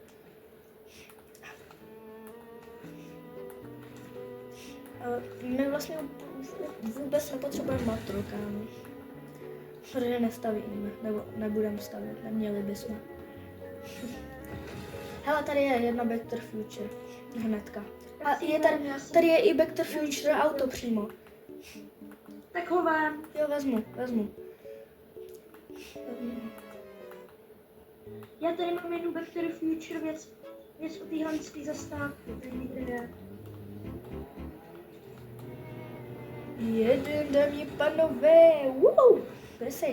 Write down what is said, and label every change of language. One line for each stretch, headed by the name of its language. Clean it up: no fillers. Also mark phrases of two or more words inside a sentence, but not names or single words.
Czech: My vlastně vůbec nepotřebujeme matro, kámo. Protože nestavíme, nebo nebudeme stavět, neměli bychom. Hele, tady je jedna Back to the Future, hnedka. A je tady je i Back to the Future auto přímo. Tak ho vem. Jo, vezmu. Já tady mám jednu Back to the Future věc o téhle zastávky, tady někde je. Jeden, dámy a pánové, kde jsi?